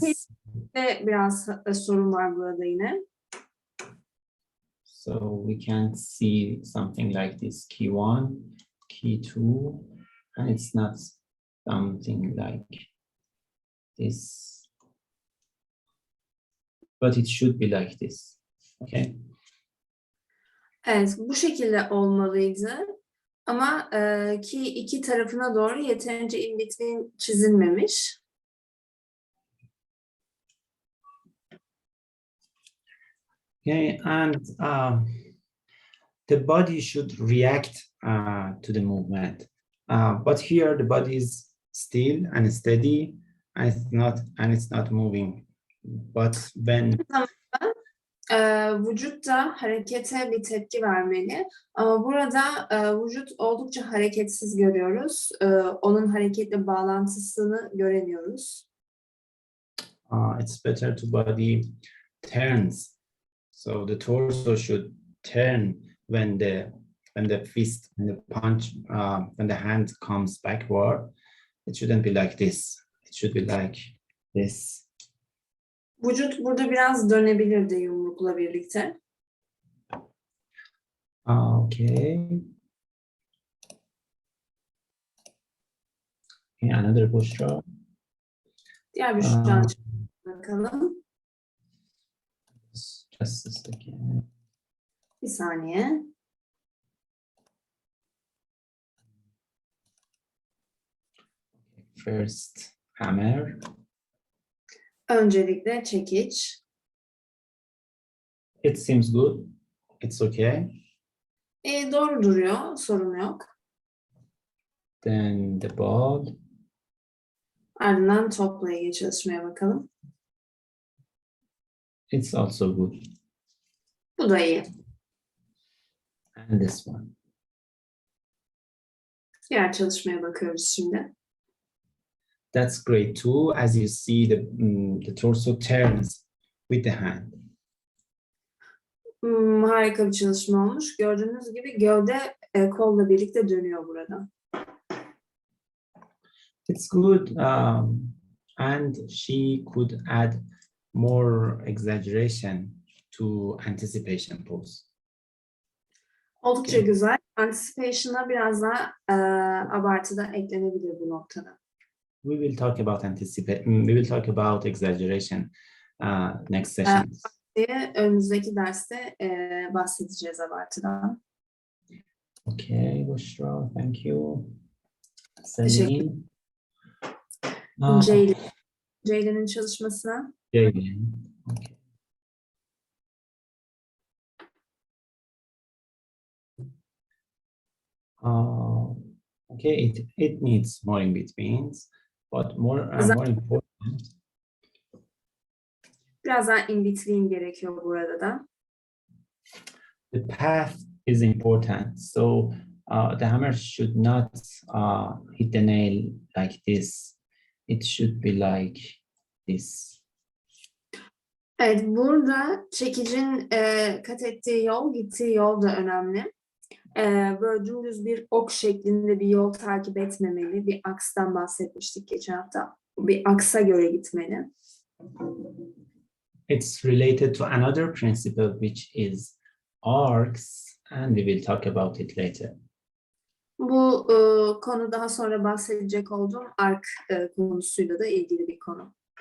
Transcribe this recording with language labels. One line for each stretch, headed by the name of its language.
Turkish: Spacing'de biraz sorun var burada yine.
English: So we can see something like this key 1, key 2, and it's not something like this, but it should be like this, okay?
Turkish: Evet, bu şekilde olmalıydı. Ama ki iki tarafına doğru yeterince in between çizilmemiş.
English: Okay, and the body should react to the movement, but here the body is still and steady, and it's not moving. But when
Turkish: Vücut da harekete bir tepki vermeli. Ama burada vücut oldukça hareketsiz görüyoruz. Onun hareketle bağlantısını göremiyoruz.
English: It's better to body turns. So the torso should turn when the fist, when the punch, when the hand comes backward. It shouldn't be like this. It should be like this.
Turkish: Vücut burada biraz dönebilirdi yumrukla birlikte. Okay.
English: Another posture.
Turkish: Diğer bir şuradan bakalım.
English: Just a second.
Turkish: Bir saniye.
English: First, hammer.
Turkish: Öncelikle çekiç.
English: It seems good. It's okay.
Turkish: Doğru duruyor, sorun yok.
English: Then the ball.
Turkish: Ardından topla ilgili çalışmaya bakalım.
English: It's also good.
Turkish: Bu da iyi.
English: And this one.
Turkish: Diğer çalışmaya bakıyoruz şimdi.
English: That's great too. As you see, the torso turns with the hand.
Turkish: Harika bir çalışma olmuş. Gördüğünüz gibi gövde kolla birlikte dönüyor burada.
English: It's good, and she could add more exaggeration to anticipation pose.
Turkish: Oldukça Okay. güzel. Anticipation'a biraz daha abartı da eklenebilir bu noktada.
English: We will talk about we will talk about exaggeration next session.
Turkish: Önümüzdeki derste bahsedeceğiz abartıdan.
English: Okay, Bushra, thank you.
Turkish: Teşekkür Ceylin. Ceylin'in çalışmasına.
English: Ceylin. Okay. Okay, it needs more in betweens, but more important.
Turkish: Biraz daha in between gerekiyor burada da.
English: The path is important, so the hammer should not hit the nail like this. It should be like this.
Turkish: Evet, burada çekicin kat ettiği yol, gittiği yol da önemli. Böyle dümdüz bir ok şeklinde bir yol takip etmemeli. Bir akstan bahsetmiştik geçen hafta. Bir aksa göre gitmeli.
English: It's related to another principle, which is arcs, and we will talk about it later.
Turkish: Bu konu daha sonra bahsedecek olduğum ark konusuyla da ilgili bir konu.